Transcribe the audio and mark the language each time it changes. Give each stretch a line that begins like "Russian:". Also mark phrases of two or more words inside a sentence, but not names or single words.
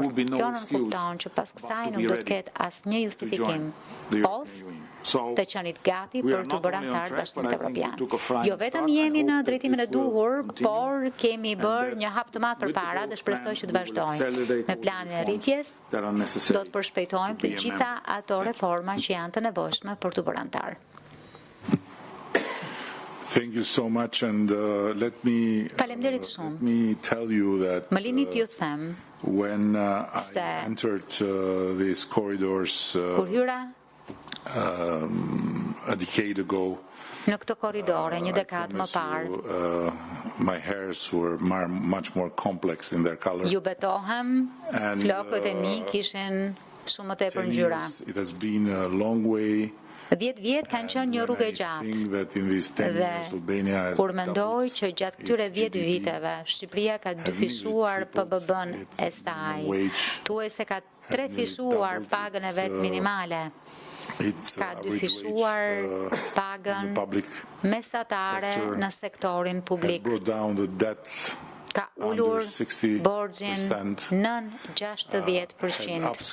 Albanian: Kjo nënkupton që pas kësaj nuk do të ketë asnjë justifikim post të qenit gati për të bërë antar Bashkimit Evropian. Jo vetëm jemi në drejtimin e duhur, por kemi bërë një hap të madh përpara dhe shpresoj që të vazhdojmë. Me planin e rritjes do të përshpejtojmë të gjitha ato reforma që janë të nevojshme për të bërë antar.
English: Thank you so much, and let me tell you that
Albanian: Më lini t'ju them
English: when I entered these corridors
Albanian: kur hyra
English: a decade ago,
Albanian: në këtë korridore një dekadë më parë,
English: my hairs were much more complex in their color.
Albanian: Ju betohem, flokët e mi kishin shumë më tepër ngjyra.
English: It has been a long way.
Albanian: 10 vjet kanë qenë një rrugë e gjatë dhe kur mendoj që gjatë këtyre 10 viteve Shqipëria ka dyfishuar PBB-n e saj, thuajse ka trefishuar pagën e vet minimale, ka dyfishuar pagën mesatare në sektorin publik, ka ulur borxhin nën 60%,